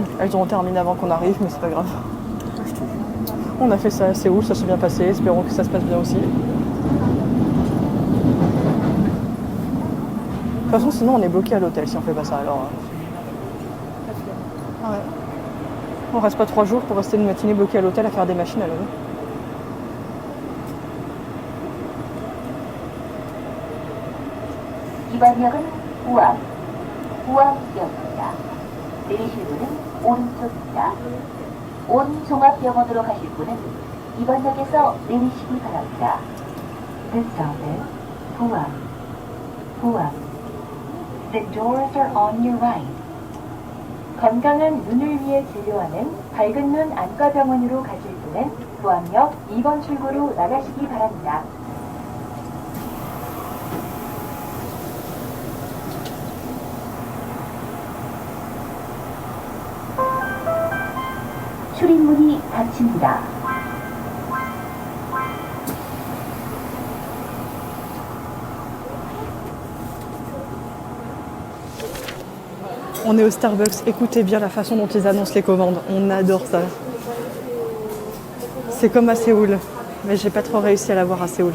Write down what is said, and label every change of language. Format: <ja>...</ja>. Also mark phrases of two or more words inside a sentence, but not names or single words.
<fr>Elles ont terminé avant qu'on arrive, mais c'est pas grave. On a fait ça à Séoul, ça s'est bien passé. Espérons que ça se passe bien aussi. De toute façon, sinon on est bloqué à l'hôtel si on fait pas ça. Alors, ah ouais. On reste pas 3 jours pour rester une matinée bloquée à l'hôtel à faire des machines à l'heure.</fr> <ko>이번 역은 우암역입니다. 내리실 문은 오른쪽입니다. 온 종합병원으로 가실 분은 이번 역에서 내리시기 바랍니다.</ko> <en>This stop is 부암. The doors are on your right.</en> <ko>건강한 눈을 위해 진료하는 밝은 눈 안과병원으로 가실 분은 부암역 2번 출구로 나가시기 바랍니다. 출입문이 닫힙니다.</ko> <fr>On est au Starbucks, écoutez bien la façon dont ils annoncent les commandes. On adore ça. C'est comme à Séoul, mais j'ai pas trop réussi à l'avoir à Séoul.</fr>